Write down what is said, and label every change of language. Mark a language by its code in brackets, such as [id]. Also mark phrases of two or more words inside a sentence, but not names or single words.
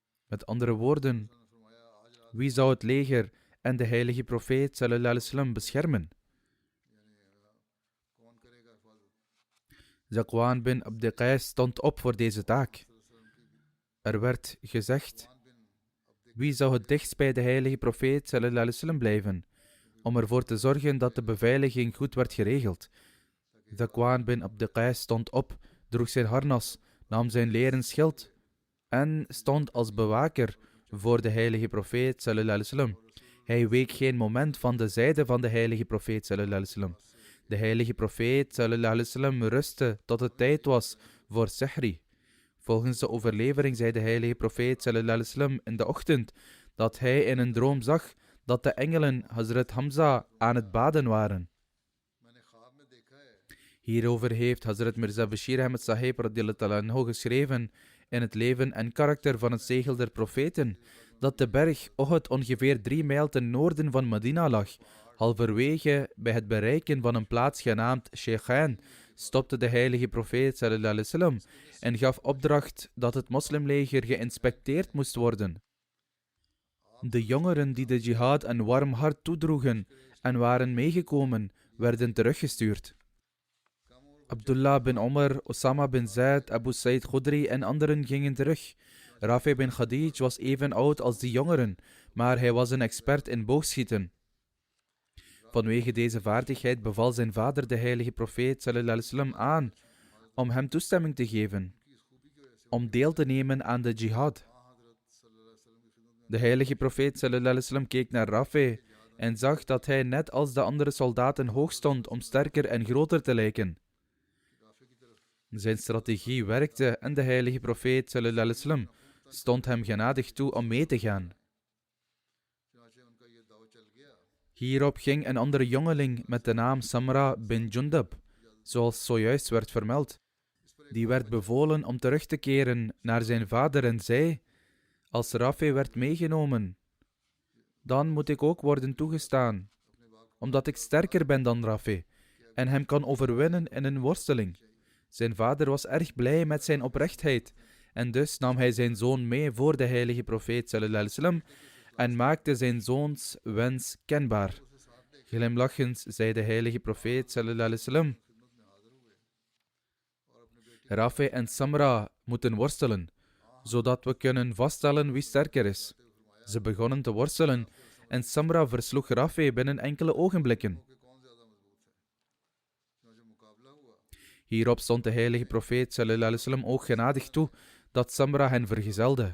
[nl] Met andere woorden, wie zou het leger en de heilige profeet [ar] صلى الله عليه وسلم [nl] beschermen? Zakwan bin Abd Qais stond op voor deze taak. Er werd gezegd, wie zou het dichtst bij de heilige profeet [ar] صلى الله عليه وسلم [nl] blijven, om ervoor te zorgen dat de beveiliging goed werd geregeld. Zakwan bin Abd Qais stond op, droeg zijn harnas, nam zijn leren schild en stond als bewaker voor de heilige profeet [ar] صلى الله عليه وسلم. [nl] Hij week geen moment van de zijde van de heilige profeet [ar] صلى الله عليه وسلم. [nl] De heilige profeet [ar] صلى الله عليه وسلم [nl] rustte tot het tijd was voor sihri. Volgens de overlevering zei de heilige profeet [ar] صلى الله عليه وسلم [nl] in de ochtend dat hij in een droom zag dat de engelen Hazrat Hamza aan het baden waren. Hierover heeft Hazrat Mirza Bashir Ahmed Sahib [ar] رضي الله عنه [nl] geschreven in het leven en karakter van het zegel der profeten, dat de berg Uhud ongeveer 3 mijl ten noorden van Medina lag. Halverwege bij het bereiken van een plaats genaamd Sheikhain stopte de heilige profeet [ar] صلى الله عليه وسلم [nl] en gaf opdracht dat het moslimleger geïnspecteerd moest worden. De jongeren die de jihad een warm hart toedroegen en waren meegekomen, werden teruggestuurd. Abdullah bin Omar, Osama bin Zaid, Abu Sa'id Khudri en anderen gingen terug. Rafi bin Khadij was even oud als die jongeren, maar hij was een expert in boogschieten. Vanwege deze vaardigheid beval zijn vader de heilige profeet [ar] صلى الله عليه وسلم [nl] aan om hem toestemming te geven om deel te nemen aan de jihad. De heilige profeet [ar] صلى الله عليه وسلم [nl] keek naar Rafi en zag dat hij net als de andere soldaten hoog stond om sterker en groter te lijken. Zijn strategie werkte en de heilige profeet [ar] صلى الله عليه وسلم [nl] stond hem genadig toe om mee te gaan. Hierop ging een andere jongeling met de naam Samra bin Jundab, zoals zojuist werd vermeld. Die werd bevolen om terug te keren naar zijn vader en zei, als Rafi werd meegenomen, dan moet ik ook worden toegestaan, omdat ik sterker ben dan Rafi en hem kan overwinnen in een worsteling. Zijn vader was erg blij met zijn oprechtheid en dus nam hij zijn zoon mee voor de heilige profeet [ar] صلى الله عليه وسلم [nl] en maakte zijn zoons wens kenbaar. Glimlachend zei de heilige profeet [ar] صلى الله عليه وسلم, [nl] Rafi en Samra moeten worstelen, zodat we kunnen vaststellen wie sterker is. Ze begonnen te worstelen en Samra versloeg Rafi binnen enkele ogenblikken. Hierop stond de heilige profeet [ar] صلى الله عليه وسلم [nl] ook genadig toe dat Samra hen vergezelde.